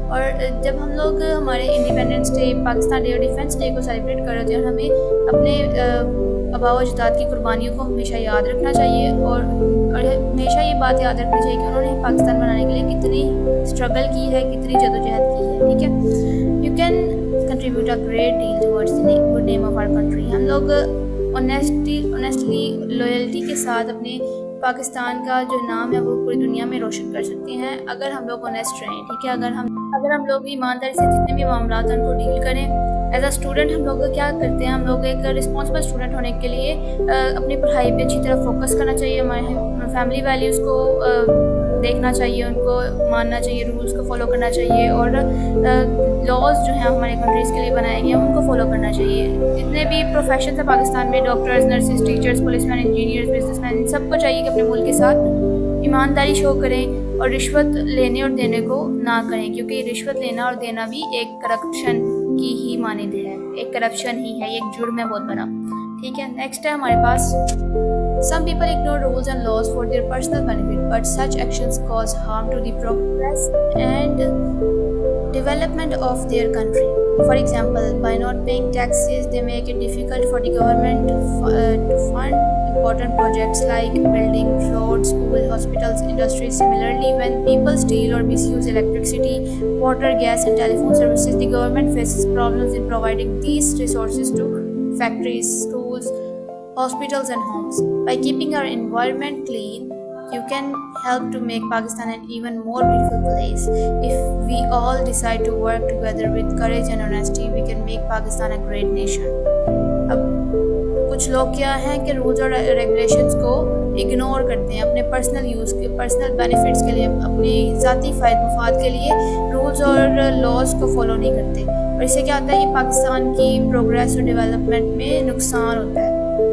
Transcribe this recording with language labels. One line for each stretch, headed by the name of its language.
Urdu: اور جب ہم لوگ ہمارے انڈیپینڈنس ڈے, پاکستان ڈے اور ڈیفینس ڈے کو سیلیبریٹ کر رہے ہیں, ہمیں اپنے آباء و اجداد کی قربانیوں کو ہمیشہ یاد رکھنا چاہیے, اور ہمیشہ یہ بات یاد رکھنی چاہیے کہ انہوں نے پاکستان بنانے کے لیے کتنی اسٹرگل کی ہے, کتنی جدوجہد کی ہے. ٹھیک ہے,
English: you can contribute a great deal towards the good name of our country.
Urdu: ہم لوگ honestly لویلٹی کے ساتھ اپنے پاکستان کا جو نام ہے وہ پوری دنیا میں روشن کر سکتے ہیں اگر ہم لوگ honest رہیں. ٹھیک ہے, اگر ہم لوگ ایمانداری سے جتنے بھی معاملات ہیں ان کو ڈیل کریں. ایز اے اسٹوڈنٹ ہم لوگ کیا کرتے ہیں, ہم لوگ ایک رسپانسبل اسٹوڈنٹ ہونے کے لیے اپنی پڑھائی پہ اچھی طرح فوکس کرنا چاہیے, ہمارے فیملی ویلیوز کو دیکھنا چاہیے, ان کو ماننا چاہیے, رولز کو فالو کرنا چاہیے, اور لاز جو ہیں ہمارے کنٹریز کے لیے بنائے گئے ہیں ان کو فالو کرنا چاہیے. جتنے بھی پروفیشنز ہیں پاکستان میں, ڈاکٹرز, نرسز, ٹیچرز, پولیس مین, انجینئرز, بزنس مین, ان سب کو چاہیے کہ اپنے ملک کے ساتھ ایمانداری شو کریں اور رشوت لینے اور دینے کو نہ کریں, کیونکہ رشوت لینا اور دینا بھی ایک کرپشن کی ہی مانند ہے, ایک کرپشن ہی ہے, یہ ایک جرم ہے بہت بڑا. ٹھیک ہے, نیکسٹ ہے ہمارے پاس
English: some people ignore rules and laws for their personal benefit, but such actions cause harm to the progress and development of their country. For example, by not paying taxes, they make it difficult for the government to fund important projects like building roads, schools, hospitals, industries. Similarly, when people steal or misuse electricity, water, gas, and telephone services, the government faces problems in providing these resources to factories, schools, hospitals and homes. By keeping our environment clean, you can help to make Pakistan an even more beautiful place. If we all decide to work together with courage and honesty, we can make Pakistan a great nation.
Urdu: اب کچھ لوگ کیا ہیں کہ rules اور regulations کو ignore کرتے ہیں اپنے پرسنل یوز کے, پرسنل بینیفٹس کے لیے, اپنے ذاتی مفاد کے لیے رولز اور لاز کو فالو نہیں کرتے, اور اس سے کیا ہوتا ہے یہ پاکستان کی پروگریس اور ڈیولپمنٹ میں نقصان ہوتا ہے.